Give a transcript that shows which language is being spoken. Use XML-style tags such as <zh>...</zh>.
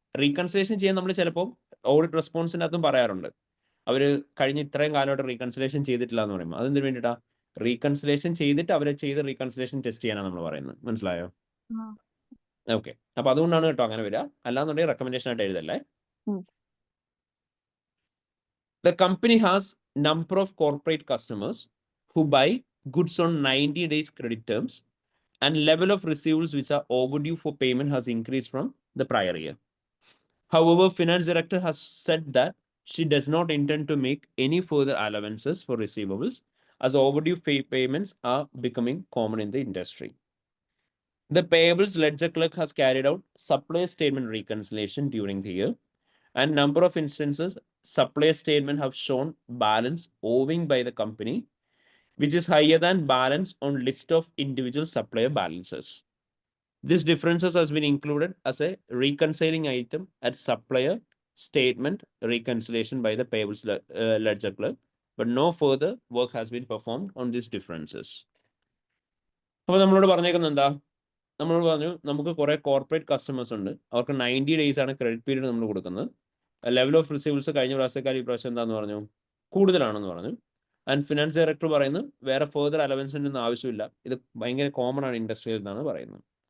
<ml>Reconciliation ചെയ്യാൻ നമ്മൾ ചിലപ്പോൾ ഓഡിറ്റ് റെസ്പോൺസിൻ്റെ അകത്തും പറയാറുണ്ട്, അവർ കഴിഞ്ഞ ഇത്രയും കാലമായിട്ട് റീകൺസിലേഷൻ ചെയ്തിട്ടില്ല എന്ന് പറയുമ്പോൾ അതെന്തിനു വേണ്ടിയിട്ടാ? റീകൺസിലേഷൻ ചെയ്തിട്ട് അവരെ ചെയ്ത് റീകൺസിലേഷൻ ടെസ്റ്റ് ചെയ്യാനാണ് നമ്മൾ പറയുന്നത്. മനസ്സിലായോ? ആ. ഓക്കെ, അപ്പൊ അതുകൊണ്ടാണ് കേട്ടോ അങ്ങനെ വരിക. അല്ലാന്നുണ്ടെങ്കിൽ റെക്കമെൻഡേഷൻ ആയിട്ട് എഴുതല്ലേ.</ml> <en>The company has number of corporate customers who buy goods on 90 days credit terms, and level of receivables which are overdue for payment has increased from the prior year. However, finance director has said that she does not intend to make any further allowances for receivables, as overdue payments are becoming common in the industry. The payables ledger clerk has carried out supplier statement reconciliation during the year, and number of instances supplier statement have shown balance owing by the company, which is higher than balance on list of individual supplier balances. This differences has been included as a reconciling item at supplier statement reconciliation by the payables ledger clerk, but no further work has been performed on these differences.</en> <ml>അപ്പോൾ നമ്മളോട് പറഞ്ഞേക്കുന്നത് എന്താ? നമ്മളോട് പറഞ്ഞു നമുക്ക് കുറേ corporate customers ഉണ്ട്, അവർക്ക് 90 days ആണ് ക്രെഡിറ്റ് പീരീഡ് നമ്മൾ കൊടുക്കുന്നത്. ലെവൽ ഓഫ് റിസീവ്സ് കഴിഞ്ഞ പ്രാവശ്യത്തേക്കാൾ ഈ പ്രാവശ്യം എന്താണെന്ന് പറഞ്ഞു, കൂടുതലാണെന്ന് പറഞ്ഞു. ആൻഡ് ഫിനാൻസ് ഡയറക്ടർ പറയുന്നത് വേറെ ഫെർദർ അലവൻസിൻ്റെ ഒന്നും ആവശ്യമില്ല, ഇത് ഭയങ്കര കോമൺ ആണ് ഇൻഡസ്ട്രിയിൽ എന്നാണ് പറയുന്നത്.</ml>